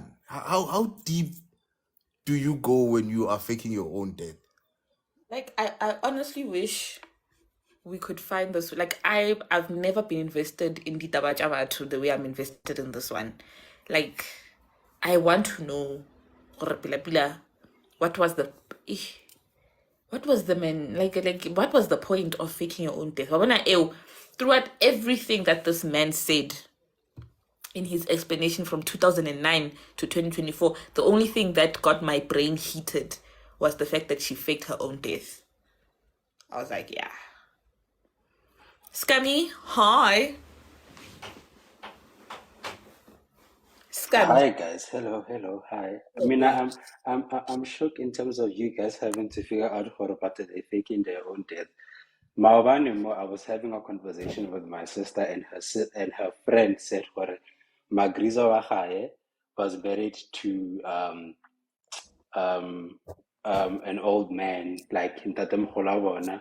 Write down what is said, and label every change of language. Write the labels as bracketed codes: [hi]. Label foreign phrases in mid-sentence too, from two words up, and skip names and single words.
[en] How deep do you go when you are faking your own death? Like I honestly wish we could find this. Like I've never been invested in the Tabajava to the way I'm invested in this one. Like I want to know [tn] gore pila pila, [en] what was the what was the man like what was the point of faking your own death? Throughout everything that this man said in his explanation from 2009 to 2024, the only thing that got my brain heated was the fact that she faked her own death. I was like, yeah. Scummy, hi. Scummy. Hi guys, hello, hi. I mean, I'm shocked in terms of you guys having to figure out how about they faking their own death. Maobane I was having a conversation with my sister and her friend said, "Hore, Magriza [tn] wa gae [en] was married to an old man like in Tatemholabona.